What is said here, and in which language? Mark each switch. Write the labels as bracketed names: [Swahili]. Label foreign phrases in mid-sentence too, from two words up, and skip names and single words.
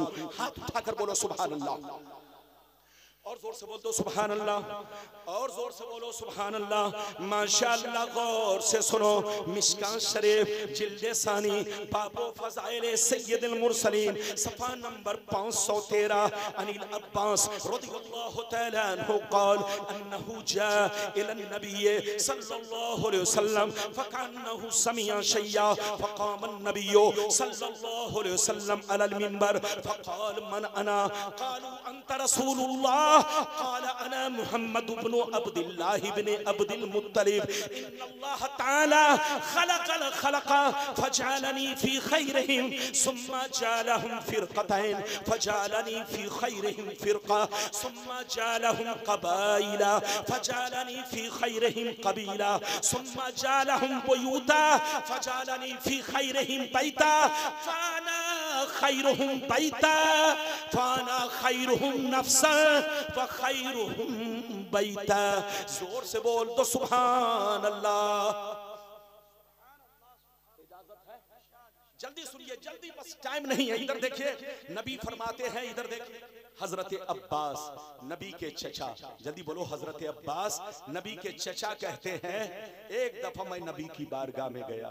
[Urdu] ہاتھ اٹھا کر بولو [Arabic] سبحان اللہ, [Urdu] اور زور سے بول دو [Arabic] سبحان اللہ, [Urdu] اور زور سے بولو [Arabic] سبحان اللہ. [Urdu] ماشاءاللہ، غور سے سنو۔ مشکوٰۃ شریف جلد ثانی بابو فضائل سید المرسلین صفحہ نمبر 513 [Arabic] عن العباس رضي الله تعالى عنه قال أنه جاء إلى النبي صلى الله عليه وسلم فكأنه سمع شيئا فقام النبي صلى الله عليه وسلم على المنبر فقال من أنا قالوا أنت رسول الله قال أنا محمد بن عبد الله بن عبد المطلب إن الله تعالى خلق الخلق فجعلني في خيرهم ثم جعلهم فرقتين فجعلني في خيرهم فرقة ثم جعلهم قبائل فجعلني في خيرهم قبيلة ثم جعلهم بيوتا فجعلني في خيرهم بيتا فأنا خيرهم بيتا فأنا خيرهم نفسا وخيرهم بيتا. [Urdu] زور سے بول دو [Arabic] سبحان اللہ. [Urdu] جلدی سنیے، جلدی، بس ٹائم نہیں ہے. ادھر دیکھیے، نبی فرماتے ہیں، ادھر دیکھیے، حضرت عباس نبی کے چچا، جلدی بولو، حضرت عباس نبی کے چچا کہتے ہیں، ایک دفعہ میں نبی کی بارگاہ میں گیا.